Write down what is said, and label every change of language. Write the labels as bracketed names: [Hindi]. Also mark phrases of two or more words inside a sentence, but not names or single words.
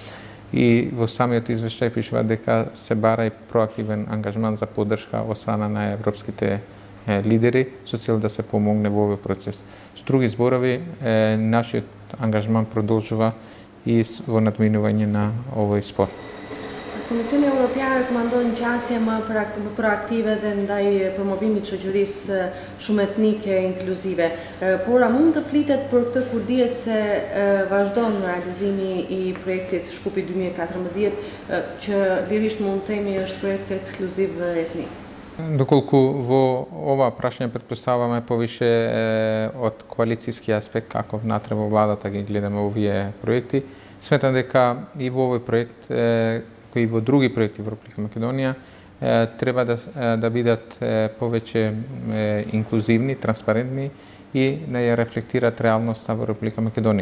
[Macedonian] И во самиот извештај пишува дека се бара и проактивен ангажман за поддршка од страна на европските лидери со цел да се помогне во овој процес. Со други зборови, нашиот ангажман продолжува и во надминување на овој спор. [Albanian] Komisioni Evropiane rekomandon qasje më proaktive dhe ndaj promovimit shoqërisë shumë etnike e inkluzive. Por a mund të flitet për këtë kur dihet se vazhdon realizimi i projektit Shkupi 2014, që lirisht mund të themi është projekt ekskluziv etnik? [Macedonian] Доколку во ова прашање претпоставуваме повише од коалицијски аспект како внатре во владата ги гледаме овие проекти, сметам дека и во овој проект кои во други проекти во Република Македонија треба да бидат повеќе инклузивни, транспарентни и да ја рефлектираат реалноста во Република Македонија.